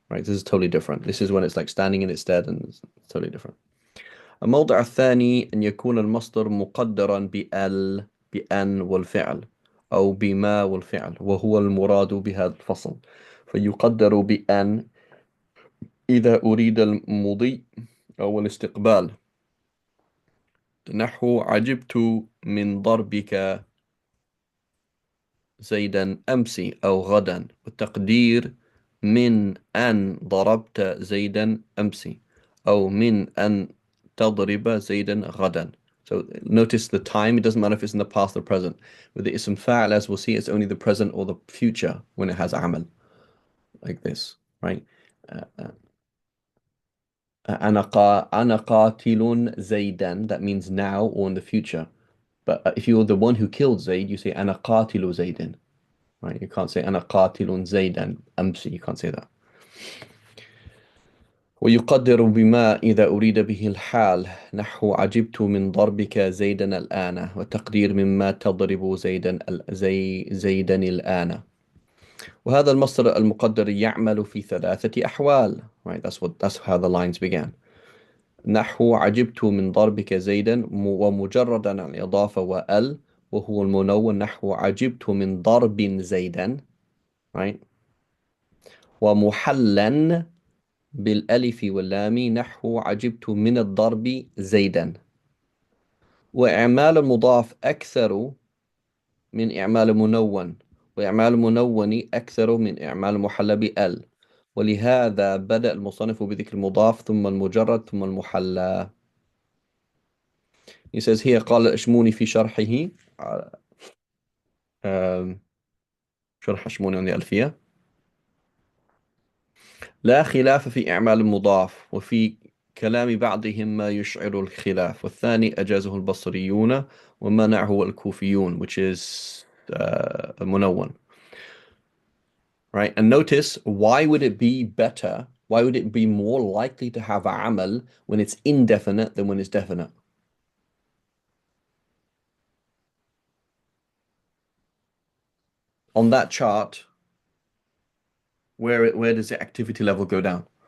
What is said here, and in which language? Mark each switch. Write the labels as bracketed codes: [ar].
[en] Right, this is totally different. This is when it's like standing in its stead and it's totally different. [ar] الموضع الثاني أن يكون المصدر مقدرا بأن والفعل أو بما والفعل وهو المراد بهذا الفصل فيقدر بأن إذا أريد المضي أو الاستقبال نحو عجبت من ضربك زيدا أمس أو غدا والتقدير من أن ضربت زيدا أمس أو من أن تضرب زيدا غدا. [en] So notice the time, it doesn't matter if it's in the past or present. With the ism fa'al, as we'll see, it's only the present or the future when it has amal, like this, right? [ar] أنا قاتل زيدا, [en] that means now or in the future. But if you're the one who killed Zayd, you say [ar] أنا قاتل زيد, [en] right? You can't say [ar] أنا قاتل زيدا أمس, [en] you can't say that. [ar] ويقدر بما إذا أريد به الحال نحو عجبت من ضربك زيدا الآن وتقدير مما تضرب زيدا الآن. وهذا المصدر المقدر يعمل في ثلاثة أحوال. [en] Right, that's how the lines began. [ar] نحو عجبت من ضربك زيدا ومجردا عن الإضافة وأل وهو المنون نحو عجبت من ضرب زيدا. [en] Right. [ar] ومحلا بالألف واللام نحو عجبت من الضرب زيدا. وإعمال المضاف أكثر من إعمال منون، وإعمال المنون أكثر من إعمال المحلى بأل، ولهذا بدأ المصنف بذكر المضاف ثم المجرد ثم المحلى. [en] He says here [ar] قال الأشموني في شرحه um, شرح أشموني عن الألفية: لا خلاف في إعمال المضاف، وفي كلام بعضهم ما يشعر الخلاف، والثاني أجازه البصريون ومنعه الكوفيون [en] which is [ar] منون. [en] Right? And notice, why would it be better? Why would it be more likely to have a amal when it's indefinite than when it's definite? On that chart, where does the activity level go down?